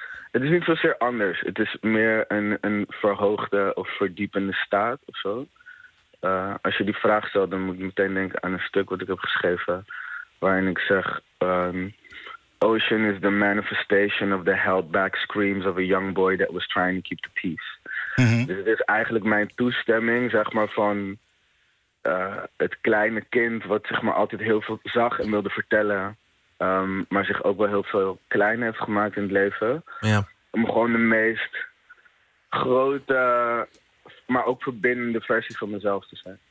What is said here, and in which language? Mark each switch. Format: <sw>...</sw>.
<nl>Het is niet zozeer anders. Het is meer een verhoogde of verdiepende staat of zo. Als je die vraag stelt, dan moet je meteen denken aan een stuk wat ik heb geschreven. Waarin ik zeg...</nl> <en>Ocean is the manifestation of the held back screams of a young boy that was trying to keep the peace. Mm-hmm.</en> <nl>Dus het is eigenlijk mijn toestemming, zeg maar, van het kleine kind wat zeg maar altijd heel veel zag en wilde vertellen, maar zich ook wel heel veel klein heeft gemaakt in het leven. Yeah. Om gewoon de meest grote, maar ook verbindende versie van mezelf te zijn.</nl>